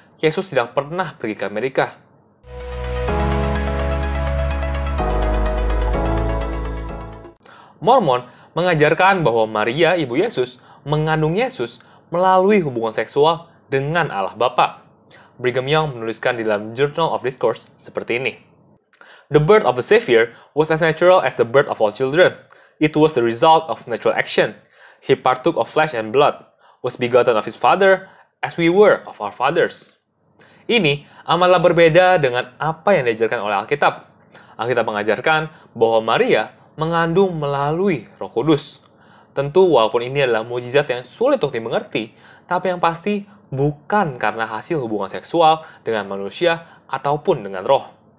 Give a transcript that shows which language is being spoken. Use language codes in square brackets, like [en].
[id] Yesus tidak pernah pergi ke Amerika. Mormon mengajarkan bahwa Maria, ibu Yesus, mengandung Yesus melalui hubungan seksual dengan Allah Bapa. Brigham Young menuliskan di dalam Journal of Discourse seperti ini. [en] The birth of the Savior was as natural as the birth of all children. It was the result of natural action. He partook of flesh and blood, was begotten of his father, as we were of our fathers. [id] Ini amatlah berbeda dengan apa yang diajarkan oleh Alkitab. Alkitab mengajarkan bahwa Maria mengandung melalui Roh Kudus. Tentu walaupun ini adalah mukjizat yang sulit untuk dimengerti, tapi yang pasti bukan karena hasil hubungan seksual dengan manusia ataupun dengan roh.